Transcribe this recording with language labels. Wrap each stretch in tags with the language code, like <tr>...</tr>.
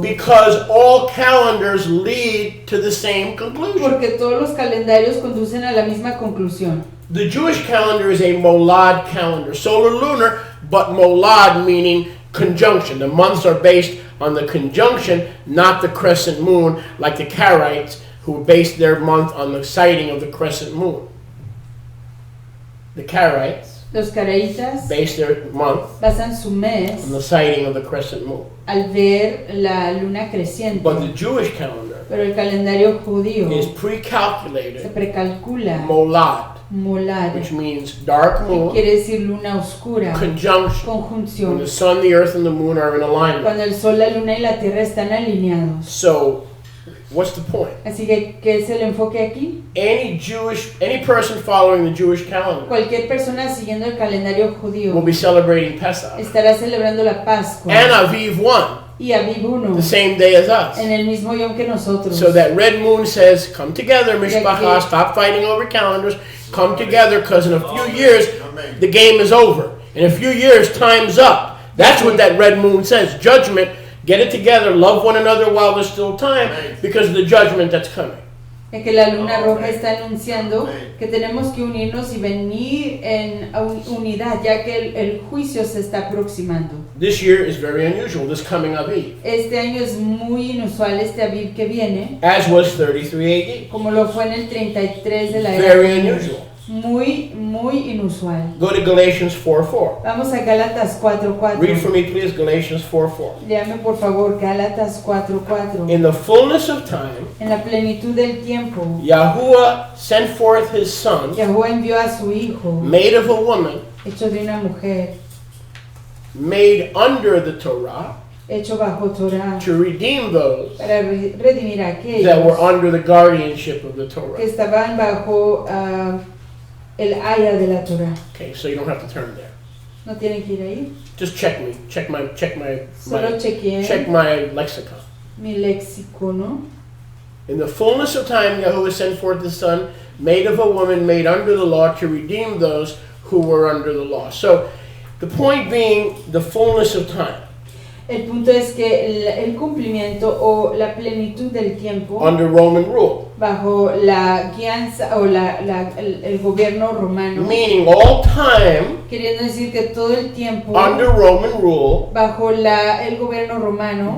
<en>because all calendars lead to the same conclusion.</en> <es>porque todos los calendarios conducen a la misma conclusión.</es> <en>The Jewish calendar is a molad calendar, solar lunar, but molad meaning conjunction. The months are based on the conjunction, not the crescent moon, like the Karaites, who based their month on the sighting of the crescent moon. The Karaites</en> <es>Los caraítas</es> <en>based their month</en> <es>basan su mes</es> <en>on the sighting of the crescent moon.</en> <es>al ver la luna creciente,</es> <en>But the Jewish calendar</en> <es>pero el calendario judío</es> <en>is</en> <es>se</es> <en>pre-calculated</en> <es>precalcula</es> <en>molad,</en> <es>molad,</es> <en>which means dark</en> <es>que</es> <en>moon,</en> <es>quiere decir luna oscura,</es> <en>conjunction. When</en> <es>conjunción,</es> <en>the sun, the earth, and the moon are in alignment.</en> <es>cuando el sol, la luna y la tierra están alineados.</es> <en>So, what's the point?</en> <es>Así que, ¿qué es el enfoque aquí?</es> <en>Any person following the Jewish calendar</en> <es>Cualquier persona siguiendo el calendario</es> <en>will</en> <es>judío</es> <en>be celebrating Pesach</en> <es>estará celebrando la Pascua</es> <en>and Aviv 1,</en> <es>y Aviv 1</es> <en>the same day as us.</en> <es>en el mismo yom que nosotros.</es> <en>So that red moon says, come together, Mishpacha,</en> <es>que-</es> <en>stop fighting over calendars, come together, because in a few years, the game is over. In a few years, time's up. That's what that red moon says, judgment. Get it together, love one another while there's still time, because of the judgment that's coming.</en> <es>De que la luna roja está anunciando que tenemos que unirnos y venir en unidad, ya que el juicio se está aproximando.</es> <en>This year is very unusual, this coming Aviv,</en> <es>Este año es muy inusual, este Aviv que viene,</es> <en>as was 33 AD.</en> <es>como lo fue en el 33 de la era.</es> <en>Very unusual.</en> <es>Muy inusual.</es> <en>Go to Galatians 4:4.</en> <es>Vamos a Gálatas 4:4.</es> <en>Read for me, please, Galatians 4:4.</en> <es>Léame por favor Gálatas 4:4.</es> <en>In the fullness of time,</en> <es>En la plenitud del tiempo,</es> <en>Yahuwah sent forth his son,</en> <es>Yahuwah envió a su hijo,</es> <en>made of a woman,</en> <es>hecho de una mujer,</es> <en>made under the Torah,</en> <es>hecho bajo Torah,</es> <en>to redeem those</en> <es>para redimir a</es> <en>that were</en> <es>aquellos</es> <en>under the guardianship of the</en> <es>que</es> <en>Torah.</en> <es>estaban bajo el haya de la Torah.</es> <en>Okay, so you don't have to turn there.</en> <es>No tienen que ir ahí.</es> <en>Just check me, check my</en> <es>Solo chequeen</es> <en>check my lexicon.</en> <es>mi léxico, ¿no?</es> <en>In the fullness of time, Yahuwah sent forth his son, made of a woman, made under the law, to redeem those who were under the law. So, the point being, the fullness of time.</en> <es>El punto es que el cumplimiento o la plenitud del tiempo</es> <en>Under Roman rule,</en> <es>bajo la guianza o el gobierno romano,</es> <en>meaning all time</en> <es>queriendo decir que todo el tiempo</es> <en>under Roman rule,</en> <es>bajo el gobierno romano,</es>